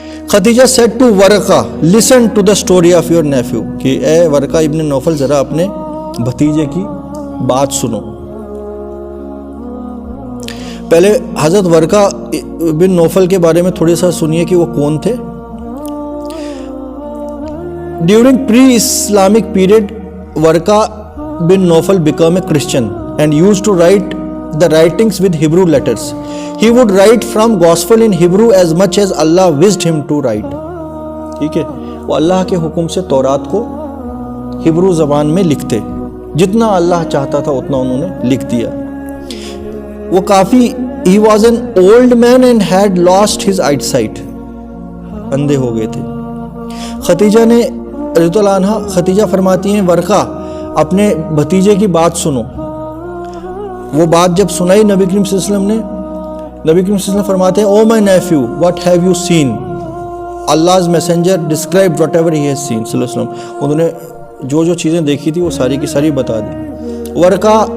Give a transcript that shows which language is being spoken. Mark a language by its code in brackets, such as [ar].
[en] Khadija said to Waraqah listen to the story of your nephew، [ur] کہ اے ورقہ ابن نوفل ذرا اپنے بھتیجے کی بات سنو۔ پہلے حضرت ورقہ بن نوفل کے بارے میں تھوڑی سا سنیے کہ وہ کون تھے۔ [en] During pre Islamic period Waraqah bin Nawfal became a Christian and used to write the writings with Hebrew letters. He would write from gospel in Hebrew as much as Allah wished him to write. [ur] ٹھیک ہے، وہ اللہ کے حکم سے تورات کو Hebrew زبان میں لکھتے، جتنا اللہ چاہتا تھا اتنا انہوں نے لکھ دیا۔ وہ کافی [en] he was an old man and had lost his eyesight. [ur] اندھے ہو گئے تھے۔ ختیجہ نے رضی اللہ عنہا، ختیجہ فرماتی ہیں ورقہ اپنے بھتیجے کی بات سنو۔ وہ بات جب سنائی نبی کریم صلی اللہ علیہ وسلم نے، نبی کریم صلی اللہ علیہ وسلم فرماتے ہیں [en] oh my nephew what have you seen, Allah's messenger described whatever he has seen [ur] صلی اللہ علیہ وسلم، انہوں نے جو چیزیں دیکھی تھی وہ ساری کی ساری بتا دی۔ ورقہ